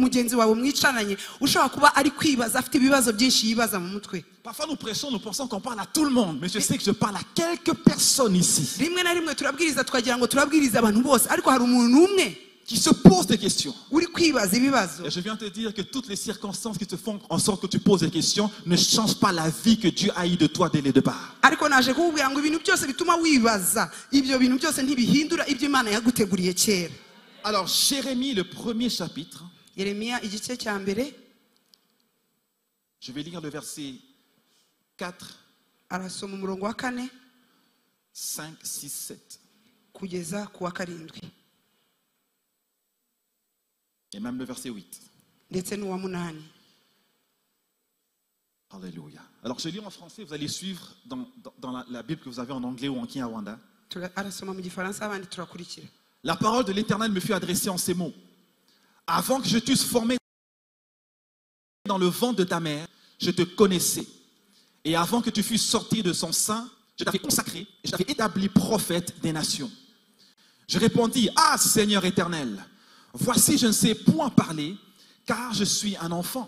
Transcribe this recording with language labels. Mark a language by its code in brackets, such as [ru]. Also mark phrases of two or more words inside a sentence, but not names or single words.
[rw] mugenzi wawe mwicaranye ushobora kuba ari kwibaza afite ibibazo byinshi yibaza mu mutwe. [fr] Parfois nous prêchons, nous pensons qu'on parle à tout le monde, mais je sais que je parle à quelques personnes ici. [rw] Rimwe na rimwe turabwiriza twagira ngo turabwiriza abantu bose, ariko hari umuntu umwe [fr] qui se pose des questions. [rw] uri kwibaza ibibazo. [fr] Et je viens te dire que toutes les circonstances qui te font en sorte que tu poses des questions ne changent pas la vie que Dieu a eue de toi dès le départ. [rw] Ariko naje kukubwira ngo ibintu byose bituma wibaza, ibyo bintu byose ntibihindura ibyo Imana yaguteguriye kera. [fr] Alors Jérémie, le premier chapitre. [rw] Yeremiya igice cya mbere. [fr] Je vais lire le verset 4, [rw] arasoma umurongo wa 4, 5, 6, 7. kugeza ku wa 7. [fr] Et même le verset 8. [rw] ndetse n'uwa 8. [fr] Alléluia. Alors je lis en français, vous allez suivre dans la Bible que vous avez en anglais ou en Kinyarwanda. [rw] arasoma mu gifaransa abandi turakurikira. [fr] La parole de l'Éternel me fut adressée en ces mots. Avant que je t'eusse formé dans le ventre de ta mère, je te connaissais. Et avant que tu fusses sorti de son sein, je t'avais consacré et je t'avais établi prophète des nations. Je répondis, ah Seigneur éternel, voici je ne sais point parler, car je suis un enfant.